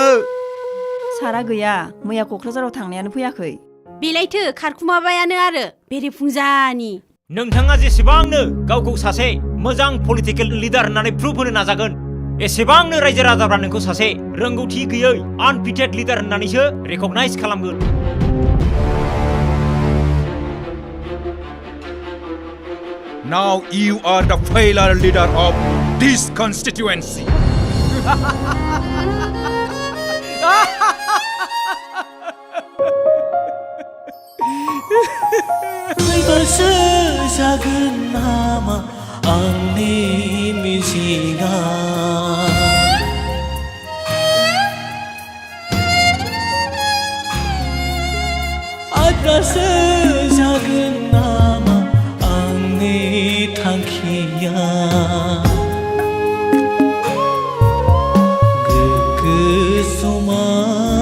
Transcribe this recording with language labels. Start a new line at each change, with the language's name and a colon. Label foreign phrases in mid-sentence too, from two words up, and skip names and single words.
Bodo: सारा गैया मैया क'क्राझाराव थांनायानो फैयाखै बेलायथो खारखुमाबायानो आरो बेरेफुंजानि नोंथाङा जेसेबांनो गावखौ सासे मोजां
English: political leader
Bodo: होननानै प्रुभ होनो नाजागोन एसेबांनो रायजो राजाफ्रा नोंखौ सासे रोंगौथि गैयै
English: unfitted leader
Bodo: होननानैसो रेकगनाइज खालामगोन
English: Now you are the failure leader of this constituency.
Bodo: फैबासो जागोन नामा आंनि मिजिंआ आद्रासो जागोन नामा आंनि थांखिया गोग्गो समाज